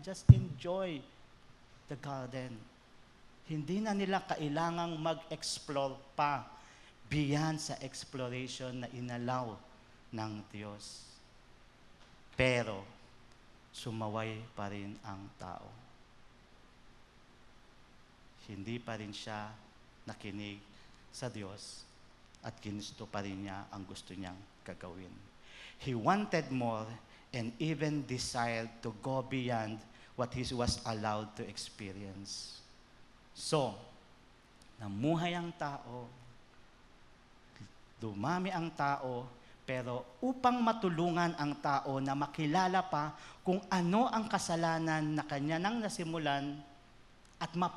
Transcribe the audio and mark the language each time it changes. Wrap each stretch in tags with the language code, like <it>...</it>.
<en>Just enjoy the garden.</en> <tl>Hindi na nila kailangang mag-explore pa beyond sa exploration na inalaw ng Diyos. Pero, sumaway pa rin ang tao. Hindi pa rin siya nakinig sa Diyos at ginusto pa rin niya ang gusto niyang gagawin.</tl> <en>He wanted more and even desired to go beyond what he was allowed to experience.</en> <tl>So, namuhay ang tao, dumami ang tao, pero upang matulungan ang tao na makilala pa kung ano ang kasalanan na kanya nang nasimulan at</tl>